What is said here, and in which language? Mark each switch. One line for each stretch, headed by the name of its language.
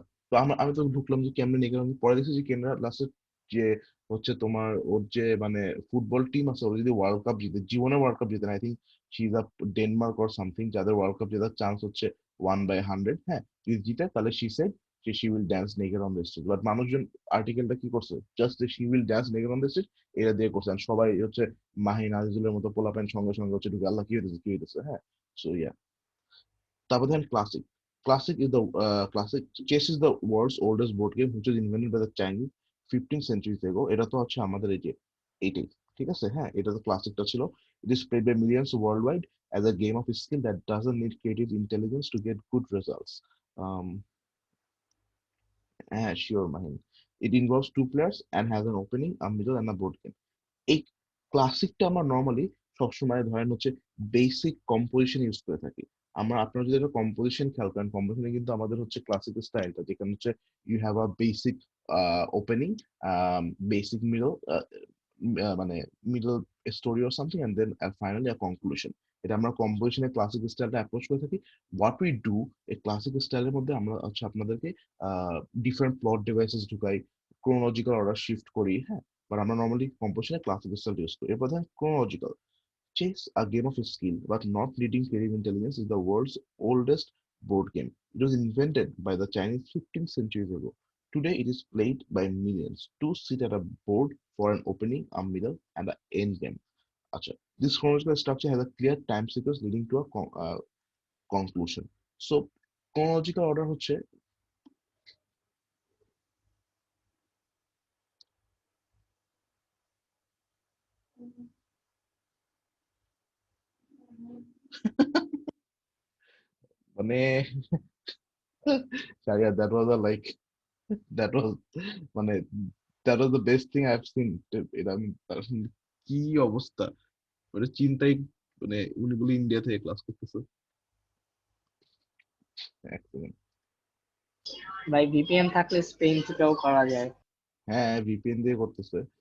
Bangla: তো আমি তো ঢুকলাম যে কেমনে নেকেড, পরে দেখছি যে কেন্দ্রা লাস্টের যে হচ্ছে তোমার ওর যে মানে ফুটবল টিম আছে, ওরা যদি ওয়ার্ল্ড কাপ জিতে, জীবনে ওয়ার্ল্ড কাপ জিতে না,
English: I think she is a Denmark or something,
Bangla: যাদের ওয়ার্ল্ড কাপ জেতার চান্স হচ্ছে 1/100, হ্যাঁ। যদি জিতে তাহলে শি সেড যে
English: She will dance naked on the street.
Bangla: But মানুষজন আর্টিকেলটা কি করছে, just she will dance naked on the street এটা দিয়ে করছে, and সবাই হচ্ছে মাহিন আজিজুলের মতো পোলাপেন সঙ্গে সঙ্গে হচ্ছে ঢুকে আল্লাহ কি হইতেছে কি হইতেছে, হ্যাঁ। সো ইয়া, তারপর দেখেন classic.
English: Classic chess is the world's oldest board game which was invented by the Chinese 15 centuries ago.
Bangla: এটা তো হচ্ছে আমাদের এই যে এইটাই, ঠিক আছে, হ্যাঁ। এটা তো ক্লাসিকটা ছিল।
English: It is played by millions worldwide as a game of skill that doesn't need creative intelligence to get good results. Um, হ্যাঁ, sure, Mahin. It involves two players and has an opening, a middle, and a board game.
Bangla: এই ক্লাসিকটা আমরা normally সবসময় ধরেন হচ্ছে basic composition use করে থাকি। আপনারা যদি একটা কম্পোজিশন খেয়াল করেন, কম্পোজিশনে কিন্তু আমাদের হচ্ছে ক্লাসিক স্টাইলটা, যেখানে হচ্ছে
English: you have a basic opening,
Bangla: basic middle, মানে middle story or something, and then finally a conclusion. এটা আমরা কম্পোজিশনের ক্লাসিক স্টাইলটা অ্যাপ্রোচ করে থাকি।
English: what we do,
Bangla: এই ক্লাসিক স্টাইলের মধ্যে আমরা হচ্ছে আপনাদেরকে ডিফারেন্ট প্লট ডিভাইসেস ঢুকাই, ক্রোনোলজিক্যাল অর্ডার শিফট করি, হ্যাঁ। বাট আমরা নর্মালি কম্পোজিশনে ক্লাসিক স্টাইল ইউজ করি। এরপর দেখেন chronological.
English: Chess, a game of skill but not needing creative intelligence, is the world's oldest board game. It was invented by the Chinese 15 centuries ago. Today, it is played by millions. Two sit at a board for an opening, a middle, and an end game. Acha. This chronological structure has a clear time sequence leading to a conclusion. So, chronological order হচ্ছে মানে Sharia, that was a like that was মানে that was the best thing I've seen.
Bangla: এটা আমি কি অবস্থা, মানে চিন্তাই, মানে উনি বলে ইন্ডিয়া থেকে ক্লাস করতেছে। এক second। ভাই ভিপিএন থাকলে স্পেন থেকেও করা যায়। হ্যাঁ, ভিপিএন দিয়ে করতেছে।